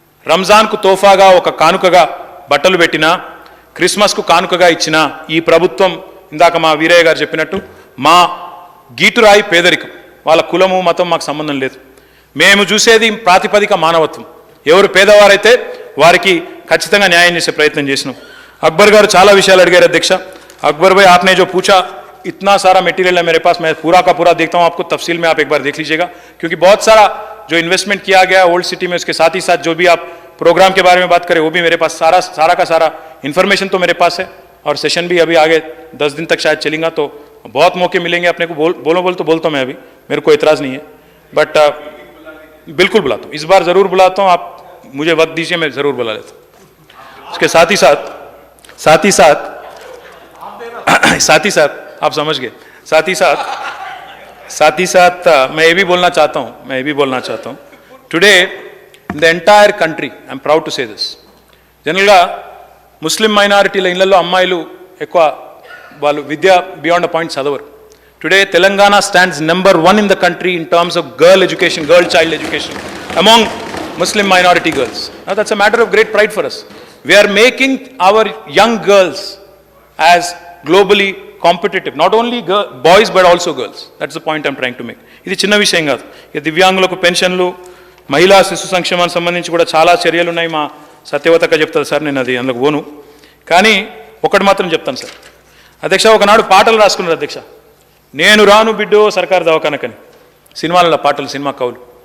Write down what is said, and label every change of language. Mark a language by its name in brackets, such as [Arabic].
[Telugu] రంజాన్కు తోఫాగా ఒక కానుకగా బట్టలు పెట్టినా, క్రిస్మస్కు కానుకగా ఇచ్చిన ఈ ప్రభుత్వం, ఇందాక మా వీరయ్య గారు చెప్పినట్టు, మా గీటురాయి పేదరికం. వాళ్ళ కులము మతం మాకు సంబంధం లేదు. మేము చూసేది ప్రాతిపదిక మానవత్వం. ఎవరు పేదవారైతే వారికి ఖచ్చితంగా న్యాయం చేసే ప్రయత్నం చేసినాం. అక్బర్ గారు చాలా విషయాలు అడిగారు అధ్యక్ష. [Hindi] अकबर भाई आपने जो पूछा, इतना सारा मटेरियल है मेरे पास, मैं पूरा का पूरा देखता हूँ आपको तफसील में, आप एक बार देख लीजिएगा, क्योंकि बहुत सारा जो इन्वेस्टमेंट किया गया ओल्ड सिटी में, उसके साथ ही साथ जो भी आप प्रोग्राम के बारे में बात करें वो भी मेरे पास सारा का सारा इन्फॉर्मेशन तो मेरे पास है, और सेशन भी अभी आगे 10 दिन तक शायद चलेगा, तो बहुत मौके मिलेंगे अपने को। बोलो तो बोलता हूँ मैं, अभी मेरे को एतराज़ नहीं है, बट बिल्कुल बुलाता हूँ, इस बार ज़रूर बुलाता हूँ, आप मुझे वक्त दीजिए, मैं ज़रूर बुला लेता हूँ। उसके साथ ही साथ आप समझ गए, साथ ही साथ मैं ये भी बोलना चाहता हूँ, [English] today in the entire country, I am proud to say this, general Muslim [Telugu] మైనారిటీల ఇళ్లలో అమ్మాయిలు ఎక్కువ వాళ్ళు విద్య బియాండ్ అ పాయింట్ చదవరు. [English] Today Telangana stands number 1 in the country in terms of girl education, girl child education among Muslim minority girls. Now that's a matter of great pride for us. We are making our young girls as globally competitive, not only boys but also girls. That's the point I'm trying to make. [Telugu] ఇది చిన్న విషయం కాదు. ఈ దివ్యాంగులకు పెన్షన్లు, మహిళా శిశు సంక్షేమానికి సంబంధించి కూడా చాలా చర్యలు ఉన్నాయి. మా సత్యవతక చెప్తారు సార్, నేను అది అందుకు పోను, కానీ ఒకటి మాత్రం చెప్తాను సార్. అధ్యక్ష, ఒకనాడు పాటలు రాసుకున్నారు అధ్యక్ష, నేను రాను బిడ్డో సర్కారు దవాఖానకని, సినిమాల పాటలు, సినిమా కవులు.